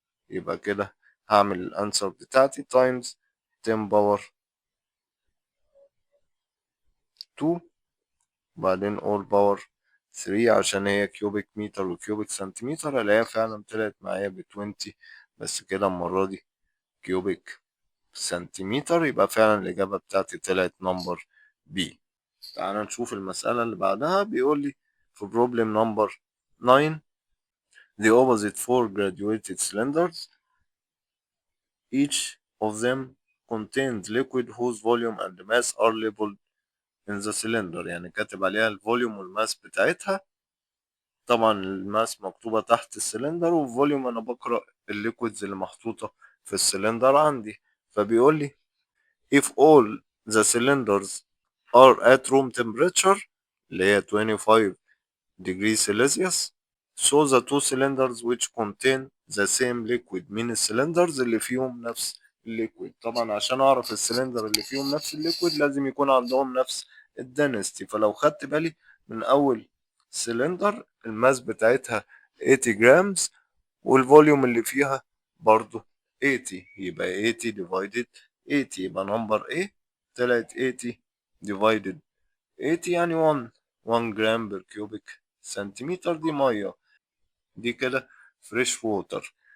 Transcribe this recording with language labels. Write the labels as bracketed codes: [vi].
[ar] يبقى كده هعمل الانسر بتاعتي تايمز 10 باور 2 وبعدين all باور 3 عشان هي كيوبيك متر وكيوبيك سنتيمتر الاقيها فعلا طلعت معايا ب 20 بس كده المرة دي كيوبيك سنتيمتر. يبقى فعلا الإجابة بتاعتي طلعت نمبر بي. تعال نشوف المسألة اللي بعدها. بيقول لي في [en] problem number 9 the opposite four graduated cylinders each of them contains liquid whose volume and mass are labeled in the cylinder. [ar] يعني كاتب عليها الفوليوم والماس بتاعتها. طبعا الماس مكتوبة تحت السلندر والفوليوم أنا بقرأ الليكويدز اللي محطوطة في السلندر عندي. فبيقول لي [en] if all the cylinders are at room temperature [ar] اللي هي [en] 25 degrees Celsius so the two cylinders which contain the same liquid [ar] من السلندرز اللي فيهم نفس الليكويد. طبعا عشان اعرف السلندر اللي فيهم نفس الليكويد لازم يكون عندهم نفس الدنستي. فلو خدت بالي من اول سلندر الماس بتاعتها 80 جرامز والفوليوم اللي فيها برضو 80 يبقى 80 divided 80 يبقى نمبر A طلعت 80 divided 80 يعني 1 جرام بر كيوبيك سنتيمتر دي مية دي كده فريش ووتر.